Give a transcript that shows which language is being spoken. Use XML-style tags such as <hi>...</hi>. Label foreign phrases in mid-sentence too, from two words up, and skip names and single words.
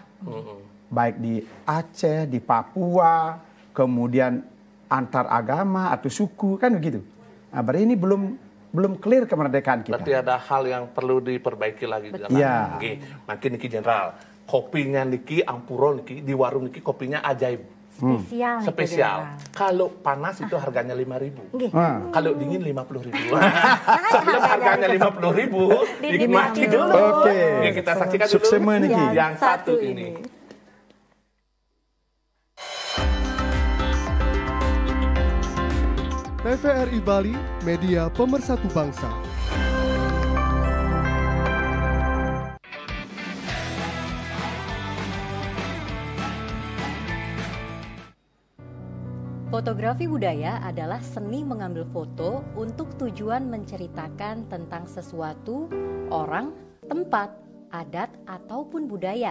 <id>Baik di Aceh, di Papua, kemudian antar agama atau suku, kan begitu. Nah, berarti ini belum clear kemerdekaan kita. Berarti ada hal yang perlu diperbaiki lagi. Iya. Makin niki Jenderal, kopinya niki Ampuro niki di warung niki kopinya ajaib. Spesial. Kalau panas itu harganya 5.000. Kalau dingin 50.000. Sebelum harganya 50.000, dinikmati dulu. Oke. Kita saksikan dulu.</id> <ban>Suksema niki.</ban> <id>Yang satu ini. TVRI Bali, media pemersatu bangsa. Fotografi budaya adalah seni mengambil foto untuk tujuan menceritakan tentang sesuatu, orang, tempat, adat, ataupun budaya.</id>